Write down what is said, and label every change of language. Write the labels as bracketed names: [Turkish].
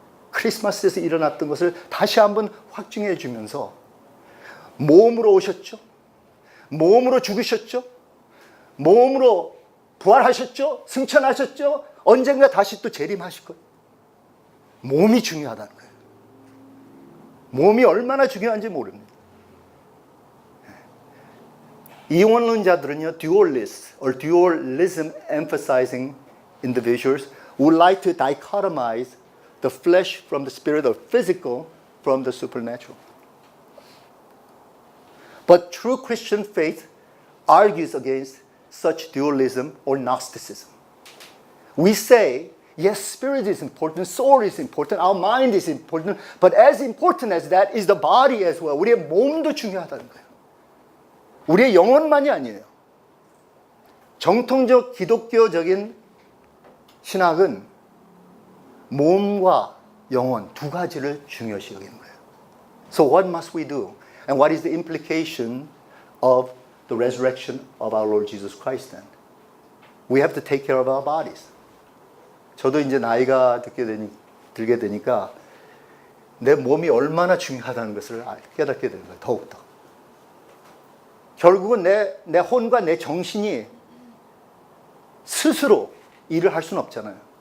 [Korean] 크리스마스에서 일어났던 것을 다시 한번 확증해 주면서 몸으로 오셨죠. 몸으로 죽으셨죠. 몸으로 부활하셨죠. 승천하셨죠. 언젠가 다시 또 재림하실 거예요. 몸이 중요하다는 거예요. 몸이 얼마나 중요한지 모릅니다. 이원론자들은요, [English] dualist or dualism emphasizing individuals would like to dichotomize the flesh from the spirit, or physical from the supernatural. But true Christian faith argues against such dualism or Gnosticism. We say, yes, spirit is important, soul is important, our mind is important, but as important as that is the body as well. [Korean] 우리의 몸도 중요하다는 거예요. 우리의 영혼만이 아니에요. 정통적 기독교적인 신학은 몸과 영혼 두 가지를 중요시 여기는 거예요. [English] So what must we do? And what is the implication of the resurrection of our Lord Jesus Christ then? We have to take care of our bodies. [Korean] 저도 이제 나이가 들게 되니까 내 몸이 얼마나 중요하다는 것을 깨닫게 되는 거예요. 더욱더. 결국은 내 혼과 내 정신이 스스로 일을 할 수는 없잖아요.